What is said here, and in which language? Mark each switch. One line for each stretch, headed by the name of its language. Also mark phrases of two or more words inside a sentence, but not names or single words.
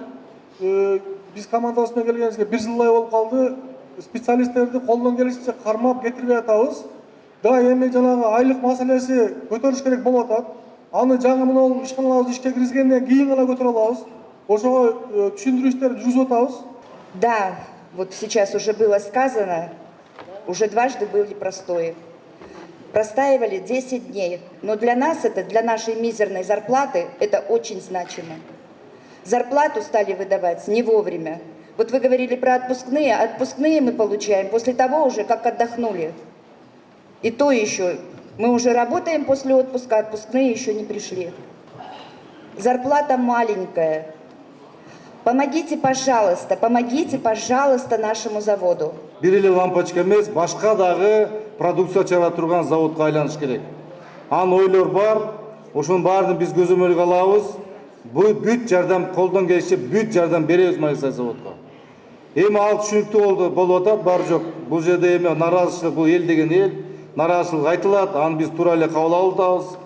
Kyrgyz: Биз командабыз менен келгенибизге 1 жылдай болуп калды. Специалисттерди колдон келишинче кармап кетирбей атабыз. Да эми жанагы айлык маселеси көтөрүш керек болуп атат. Аны жаңы мына ишканаларыбызды ишке киргизгенден кийин гана көтөрө алабыз. Ошого түшүндүрүштөрдү жүргүзүп атабыз.
Russian: Да, вот сейчас уже было сказано, уже дважды были простои. Простаивали 10 дней. Но для нас это, для нашей мизерной зарплаты, это очень значимо. Зарплату стали выдавать не вовремя. Вот вы говорили про отпускные. Отпускные мы получаем после того уже, как отдохнули. И то еще. Мы уже работаем после отпуска, отпускные еще не пришли. Зарплата маленькая. Помогите, пожалуйста, нашему заводу.
Kyrgyz: Бир эле лампочка эмес, башка дагы продукция чыгара турган заводко айланыш керек. Анын ойлор бар, ошонун баарын биз көзөмөлгө алабыз. Бүт жардам колдон келишинче бүт жардам беребиз Майлысай заводко. Эми ал түшүнүктүү болуп атат, бар жок. Бул жерде эми наразычылык, бул эл деген эл, наразычылык айтылат, аны биз туура эле кабыл алып атабыз.